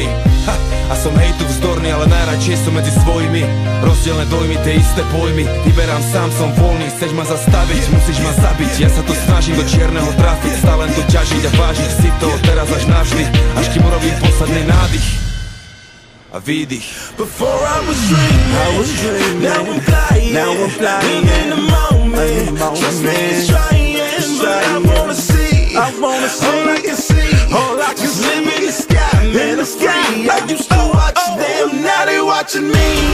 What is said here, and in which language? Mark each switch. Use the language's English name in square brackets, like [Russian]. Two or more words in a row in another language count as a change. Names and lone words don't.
[Slovak] A som hejtu vzdorný, ale najradšej som medzi svojimi. Rozdielne dojmy, tie isté pojmy, vyberám sám, som voľný. Chceš ma zastaviť, musíš ma zabiť. Ja sa tu snažím do čierneho trafiť, stále to ťažiť a vážiť si to teraz až navždy, až kým urobím posledný nádych a výdych. [English] Before I was dreaming, now I'm flying, live in the moment. Trust me, it's trying, but I wanna see all I can see. Just live in the sky, man, I'm free. I used to watch them, now they watching me.